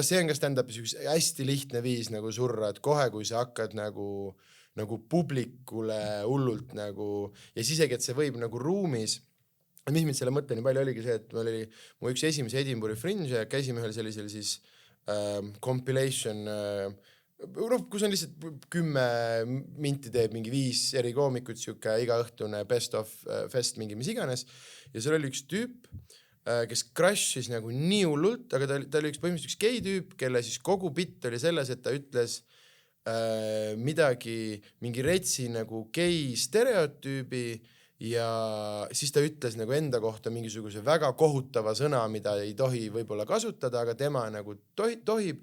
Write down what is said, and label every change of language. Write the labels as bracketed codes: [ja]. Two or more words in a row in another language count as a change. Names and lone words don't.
[et] see on ka stand-upis üks hästi lihtne viis nagu surra, et kohe, kui sa hakkad nagu publikule hullult nagu ja siis isegi, et see võib nagu ruumis, mis mind selle mõtte nii palju oligi see, et meil oli mu üks esimese Edinburghi Fringe ja käisime ühel sellisel siis compilation kus on lihtsalt 10 minti teeb mingi 5 eri koomikut, siuke igaõhtune [en] best of fest, [et] mingi mis iganes. Ja seal oli üks tüüp, kes crashis nagu nii hullult, aga ta oli põhimõtteliselt üks gei tüüp, kelle siis kogu bitt oli selles, et ta ütles midagi, mingi retsi nagu gei stereotüübi ja siis ta ütles nagu enda kohta mingisuguse väga kohutava sõna, mida ei tohi võib-olla kasutada, aga tema nagu tohib.